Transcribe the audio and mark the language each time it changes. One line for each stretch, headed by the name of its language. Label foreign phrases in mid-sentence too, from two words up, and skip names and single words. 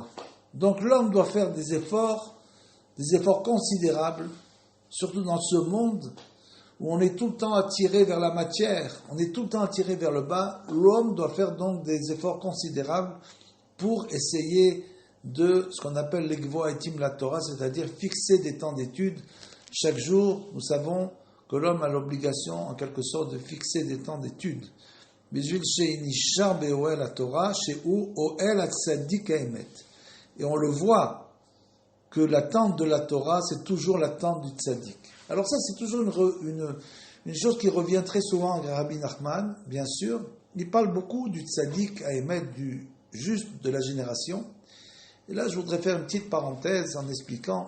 French: Donc l'homme doit faire des efforts considérables, surtout dans ce monde où on est tout le temps attiré vers la matière, on est tout le temps attiré vers le bas. L'homme doit faire donc des efforts considérables pour essayer de ce qu'on appelle l'
Hebrew: קבוע עתים לתורה,
French: c'est-à-dire fixer des temps d'études. Chaque jour, nous savons que l'homme a l'obligation, en quelque sorte, de fixer des temps d'études.
Hebrew: בשביל שנשאר באוהל התורה, שהוא אוהל הצדיק האמת.
French: Et on le voit que l'attente de la Torah, c'est toujours l'attente du tzaddik. Alors ça, c'est toujours une chose qui revient très souvent à Rabbi Nachman, bien sûr. Il parle beaucoup du tzaddik à émettre, du juste de la génération. Et là, je voudrais faire une petite parenthèse en expliquant.